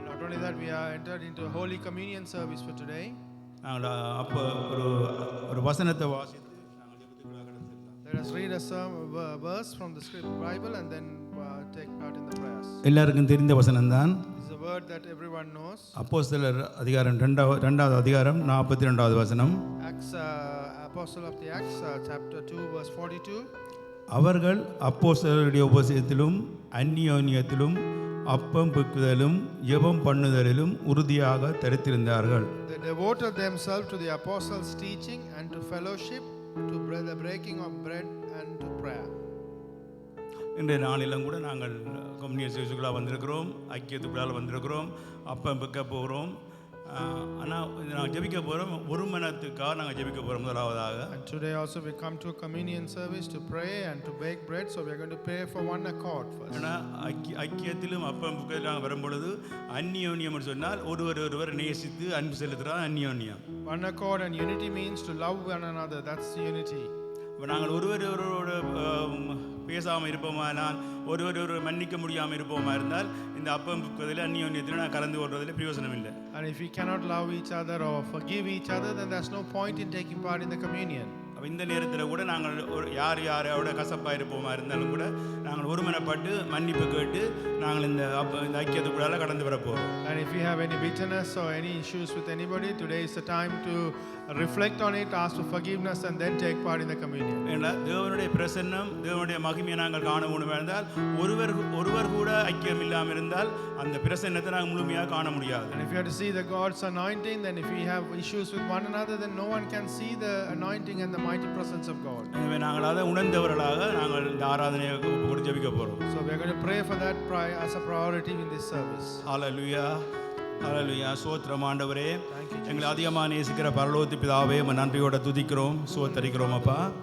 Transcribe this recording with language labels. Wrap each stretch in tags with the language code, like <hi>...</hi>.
<en>Not only that, we are entered into a Holy Communion service for today.</en> <ta>நாங்கள் அப்போ ஒரு வசனத்தை வாசித்து நாங்கள் ஜெபத்துக்குள்ளாக கடந்துடலாம்.</ta> <en>Let us read a verse from the script Bible and then take part in the prayers.</en> <ta>எல்லாருக்கும் தெரிந்த வசனம்தான்.</ta> <en>This is a word that everyone knows.</en> <ta>அப்போஸ்தலர் அதிகாரம் 2வது அதிகாரம் 42வது வசனம்.</ta> <en>Acts, Apostle of the Acts, chapter 2, verse 42.</en> <ta>அவர்கள் அப்போஸ்தலருடைய உபதேசத்திலும் அந்நியோன்யத்திலும் அப்பம் பிக்குதலும் ஜெபம் பண்ணுதலிலும் உறுதியாக தரித்திருந்தார்கள்.</ta> <en>They devoted themselves to the apostles' teaching and to fellowship, to the breaking of bread and to prayer.</en> <ta>இன்றைய நாளிலும் கூட நாங்கள் கம்யூனியன் சர்வீஸுக்குள்ளாக வந்திருக்கிறோம், ஐக்கியத்துக்குள்ளாக வந்திருக்கிறோம், அப்பம் பிக்க போகிறோம். ஆனால் நாங்கள் ஜெபிக்க போகிறோம், ஒரு மனத்துக்காக நாங்கள் ஜெபிக்க போகிறோம் முதலாவதாக.</ta> <en>And today also we come to a communion service to pray and to bake bread, so we are going to pray for one accord first.</en> <ta>ஆனால் ஐக்கியத்திலும் அப்பம் பிக்கத்தில் நாங்கள் வரும்பொழுது அந்நியோன்யம் சொன்னால் ஒருவர் நேசித்து அன்பு செலுத்துகிறார் அந்நியோன்யம்.</ta> <en>One accord and unity means to love one another, that's unity.</en> <ta>இப்போ நாங்கள் ஒருவரோடு பேசாமல் இருப்போமானால், ஒருவர் மன்னிக்க முடியாமல் இருப்போமா இருந்தால் இந்த அப்பம் பிக்குவதில் அந்நியோன்யத்தில் நான் கலந்து கொள்வதில் பிரயோஜனம் இல்லை.</ta> <en>And if we cannot love each other or forgive each other, then there's no point in taking part in the communion.</en> <ta>இந்த நேரத்தில் கூட நாங்கள் யாரோட கசப்பாக இருப்போமா இருந்தாலும் கூட நாங்கள் ஒருமனப்பட்டு மன்னிப்பு கேட்டு நாங்கள் இந்த ஐக்கியத்துக்குள்ளால கடந்து வரப்போகிறோம்.</ta> <en>And if you have any bitterness or any issues with anybody, today is the time to reflect on it, ask for forgiveness and then take part in the communion.</en> <ta>ஏன்னா தேவனுடைய பிரசன்னம், தேவனுடைய மகிமையை நாங்கள் காண வேண்டும் என்றால் ஒருவர் கூட ஐக்கியம் இல்லாமல் இருந்தால் அந்த பிரசன்னத்தை நாங்கள் முழுமையாக காண முடியாது.</ta> <en>And if you have to see the God's anointing, then if we have issues with one another, then no one can see the anointing and the mighty presence of God.</en> <ta>எனவே நாங்கள் அதை உணர்ந்தவர்களாக நாங்கள் இந்த ஆராதனையை ஒப்புக்கொடுத்து ஜெபிக்க போகிறோம்.</ta> <en>So we are going to pray for that as a priority in this service.</en> <ta>ஹல்லேலூயா, ஹல்லேலூயா. ஸ்தோத்திரம் ஆண்டவரே, எங்களை அதிகமாக நேசிக்கிற பரலோக பிதாவே, நன்றியோட துதிக்கிறோம், ஸ்தோத்தரிக்கிறோம் அப்பா.</ta>